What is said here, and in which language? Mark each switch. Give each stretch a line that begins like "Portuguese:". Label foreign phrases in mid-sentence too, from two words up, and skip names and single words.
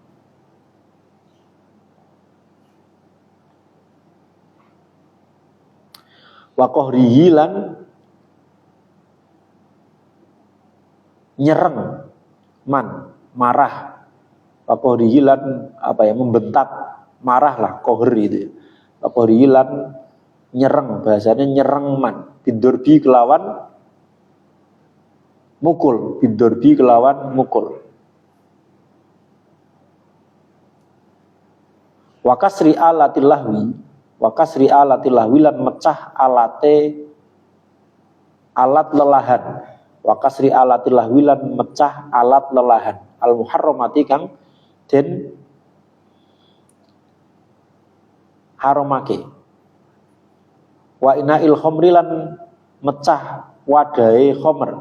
Arabic: وقهره
Javanese: lan nyereng man, marah.
Arabic: وقهره
Javanese: lan membentak, marah lah qahr itu.
Arabic: وقهره
Javanese: lan nyereng, bahasanya nyereng man. Bidurbi kelawan mukul, bidurbi kelawan mukul.
Arabic: وكسر آلة اللهو، وكسر آلة اللهو
Javanese: lan mecah alate alat lelahan.
Arabic: وكسر آلة اللهو
Javanese: lan mecah alat lelahan.
Arabic: المحرمات
Javanese: kang den haramake.
Arabic: وإناء الخمر
Javanese: lan mecah wadahe khamr.